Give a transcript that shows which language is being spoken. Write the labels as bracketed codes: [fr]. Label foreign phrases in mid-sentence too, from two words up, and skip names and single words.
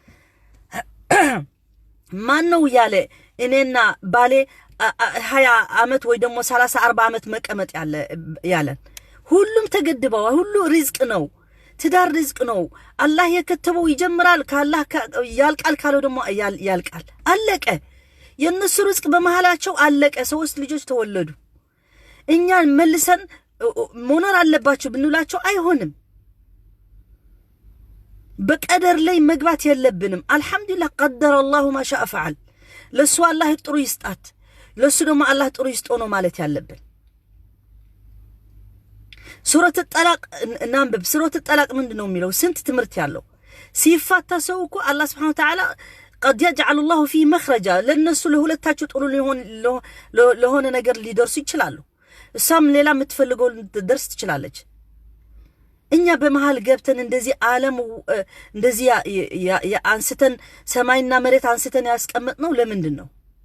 [am] ማን ነው ያለ እኔና ባሌ 20 አመት ወይ ደግሞ 30 40 አመት መቀመጥ ያለን ሁሉም ተገድበው ሁሉ ሪዝቅ ነው ትዳር ሪዝቅ ነው አላህ የከተበው ይጀምራል ካላህ ያልቃል ካለው ደግሞ ያልቃል አለቀ የነሱ ሪዝቅ በመሃላቸው አለቀ 3 ልጆች ተወለዱ እኛን መልሰን መኖር አለባችሁ ብንላቸው አይሆንም በቀደር ላይ መግባት የለብንም አልহামዱሊላህ [ar] قدر الله ما شاء فعل [am] ለሱ አላህ ጥሩ ይስጣት ለሱ ደግሞ አላህ ጥሩ ይስጠው ነው ማለት ያለብን ሱረት ጠላቅ እናንብብ። ሱረት ጠላቅ ምንድነው የሚለው? ስንት ትምህርት ያለው ሲፋታ ሰው እኮ አላህ [ar] سبحانه وتعالى قد يجعل الله فيه مخرجا [am] ለነሱ ለሁለታቸው ጥሩ ለሆነ ነገር ሊደርሱ ይችላሉ። እሷም ሌላ የምትፈልገው ደርስ ትችላለች። እኛ በመሃል ገብተን እንደዚህ ዓለም እንደዚህ አንስተን ሰማይና መሬት አንስተን ያስቀመጥነው ለምንድን ነው?